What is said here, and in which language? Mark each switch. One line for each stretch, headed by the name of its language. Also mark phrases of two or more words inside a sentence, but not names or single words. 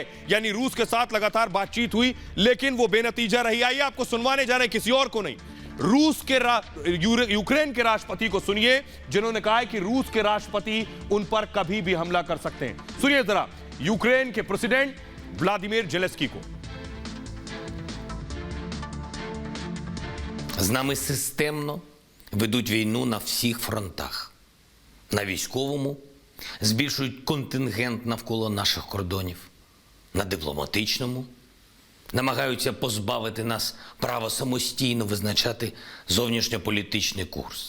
Hindi: यानी रूस के साथ लगातार बातचीत हुई लेकिन वो बेनतीजा रही। आइए आपको सुनवाने जा रहे हैं, किसी और को नहीं, रूस के यूक्रेन के राष्ट्रपति को सुनिए, जिन्होंने कहा है कि रूस के राष्ट्रपति उन पर कभी भी हमला कर सकते हैं। सुनिए जरा यूक्रेन के प्रेसिडेंट व्लादिमीर जेलेंस्की को।
Ukrainian: З нами системно ведуть війну на всіх фронтах. На військовому збільшують контингент навколо наших кордонів. На дипломатичному намагаються позбавити нас права самостійно визначати зовнішньополітичний курс.